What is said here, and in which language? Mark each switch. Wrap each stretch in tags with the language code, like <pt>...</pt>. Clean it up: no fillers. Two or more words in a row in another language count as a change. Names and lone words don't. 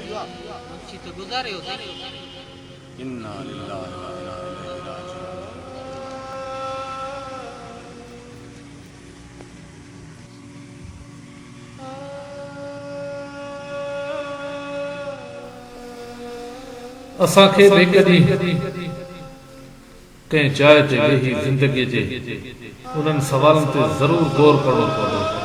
<sd>मुंशी तो गुज़ारे हो साईं।</sd> <ar>إنا لله وإنا إليه راجعون.</ar> <sd>असांखे बेकॾहिं कंहिं जाइ ते वेही ज़िंदगीअ जे उन्हनि सवालनि ते ज़रूर गौर करणो पवंदो।</sd>